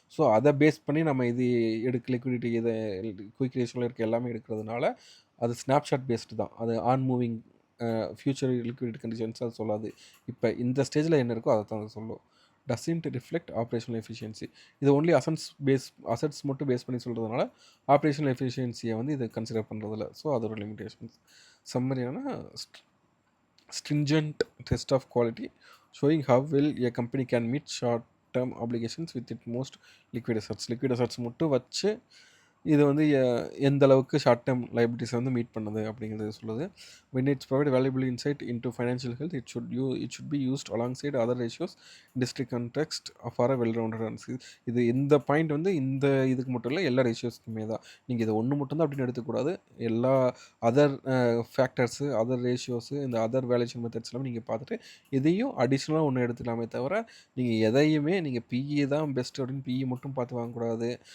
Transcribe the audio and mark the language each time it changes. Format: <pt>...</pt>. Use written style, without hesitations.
<ta>So அதை base பண்ணி நம்ம இது லிக்விடிட்டி இதை குயிக் ரேஷியோவில் இருக்க எல்லாமே எடுக்கிறதுனால அது ஸ்னாப்ஷாட் பேஸ்டு தான்.</ta> <en>அது on moving future liquidity conditions</en> <ta>அது சொல்லாது. இப்போ இந்த ஸ்டேஜில் என்ன இருக்கோ அதை தான் அது சொல்லும்.</ta> <en>Doesn't reflect operational efficiency.</en> <ta>இது ஒன்லி அசட்ஸ் மட்டும் பேஸ் பண்ணி சொல்கிறதுனால ஆப்ரேஷனல் எஃபிஷியன்சியை வந்து இதை கன்சிடர் பண்ணுறதில்ல. ஸோ அதோட limitations.</ta> <en>சம்மரியான stringent test of quality showing how well a company can meet short-term obligations with its most liquid assets</en> <ta>மட்டும் வச்சு இது வந்து எந்த அளவுக்கு ஷார்ட் டேர்ம் லைபிலிட்டிஸ் வந்து மீட் பண்ணுது அப்படிங்கிறது சொல்லுது.</ta> <en>when it's provide valuable insight into financial health, it should be used alongside other ratios industry context for a well-rounded analysis.</en> <ta>இது இந்த பாயிண்ட் வந்து இந்த இதுக்கு மட்டும் இல்லை, எல்லா ரேஷியோஸ்க்குமே தான். நீங்கள் இதை ஒன்று மட்டும்தான் அப்படின்னு எடுத்துக்கூடாது. எல்லா அதர் ஃபேக்டர்ஸு, அதர் ரேஷியோஸு, இந்த அதர் வேல்யூஷன் மெத்தட்ஸ் எல்லாமே நீங்கள் பார்த்துட்டு இதையும் அடிஷ்னலாக ஒன்று எடுத்துக்கலாமே தவிர நீங்கள் எதையுமே நீங்கள் பிஇ தான் பெஸ்ட் அப்படின்னு பிஇ மட்டும் பார்த்து வாங்கக்கூடாது.</ta>